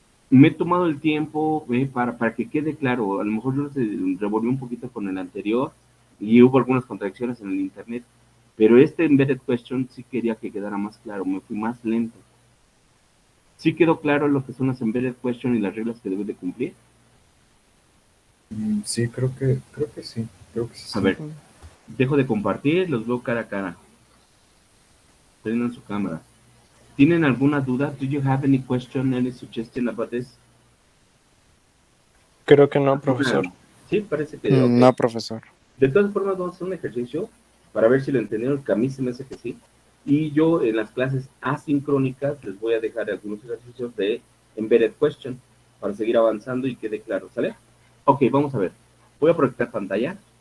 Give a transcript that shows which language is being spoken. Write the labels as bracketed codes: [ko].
[es] Me he tomado el tiempo para que quede claro. A lo mejor yo se revolví un poquito con el anterior y hubo algunas contradicciones en el internet, pero este embedded question sí quería que quedara más claro. Me fui más lento. ¿Sí quedó claro lo que son las embedded question y las reglas que debes de cumplir? Sí, creo que sí. Creo que sí. A ver, dejo de compartir, los veo cara a cara. Prendan su cámara. ¿Tienen alguna duda? [en] Do you have any question, any suggestion about this? [es] Creo que no, profesor. Sí, parece que Okay. okay. No, profesor. De todas formas, vamos a hacer un ejercicio para ver si lo entendieron, que a mí se me hace que sí. Y yo en las clases asincrónicas les voy a dejar algunos ejercicios de embedded question para seguir avanzando y quede claro, ¿sale? Ok, vamos a ver. Voy a proyectar pantalla.